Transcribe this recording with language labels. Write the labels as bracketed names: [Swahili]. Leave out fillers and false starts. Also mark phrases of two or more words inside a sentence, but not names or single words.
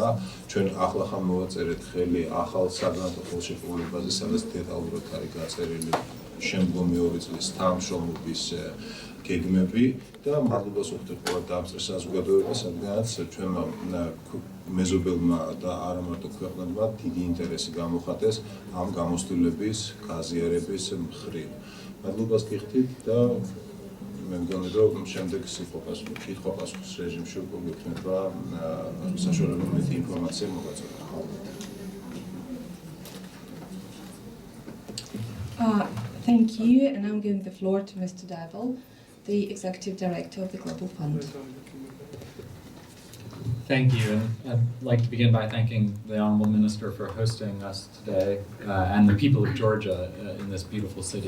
[Georgian] ჩვენ ახლახან მოვაწერეთ ხელი ახალ საგრანტო ხელშეკრულებაზე, სადაც დეტალურად არის გაწერილი შემდგომი 2 წლის თანამშრომლობის გეგმები და მადლობას ვუხდი ყველა დამწერ საზოგადოებას, რადგანაც ჩვენმა მეზობელმა და არა მარტო ქვეყნებმა დიდი ინტერესი გამოხატეს ამ გამოცდილების გაზიარების მხრივ. მადლობას გიხდით და მე მგონი, რომ შემდეგ კითხვა-პასუხის რეჟიმში უკვე გექნება საშუალება მეტი ინფორმაცია მოგაწოდოთ. [English] Thank you, and I'm giving the floor to Mr. Dybel, the Executive Director of the Global Fund. Thank you, and I'd like to begin by thanking the Honourable Minister for hosting us today and the people of Georgia in this beautiful city.